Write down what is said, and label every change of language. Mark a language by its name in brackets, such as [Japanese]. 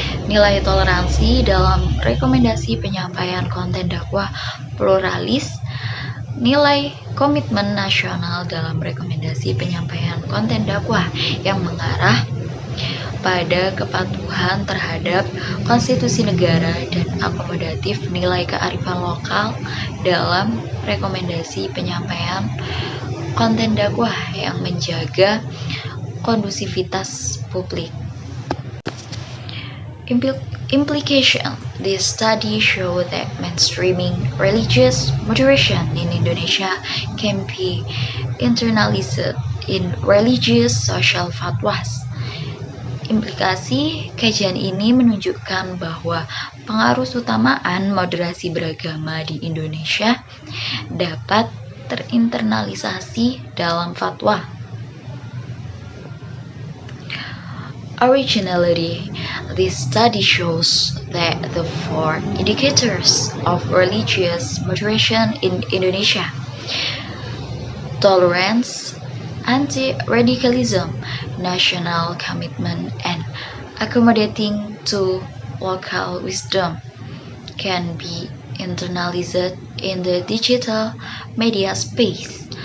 [Indonesian] nilai toleransi dalam rekomendasi penyampaian konten dakwah pluralis, nilai komitmen nasional dalam rekomendasi penyampaian konten dakwah yang mengarah pada kepatuhan terhadap konstitusi negara, dan akomodatif nilai kearifan lokal dalam rekomendasi penyampaian konten dakwah yang menjaga kondusivitas publik. [English] Implication: this study show that mainstreaming religious moderation in Indonesia can be internalized in religious social fatwas. [Indonesian] Implikasi kajian ini menunjukkan bahwa pengaruh utamaan moderasi beragama di Indonesia dapat terinternalisasi dalam fatwa. [English] Originality: this study shows that the four indicators of religious moderation in Indonesia: tolerance, anti-radicalism, national commitment, and accommodating to local wisdom, can be internalized in the digital media space.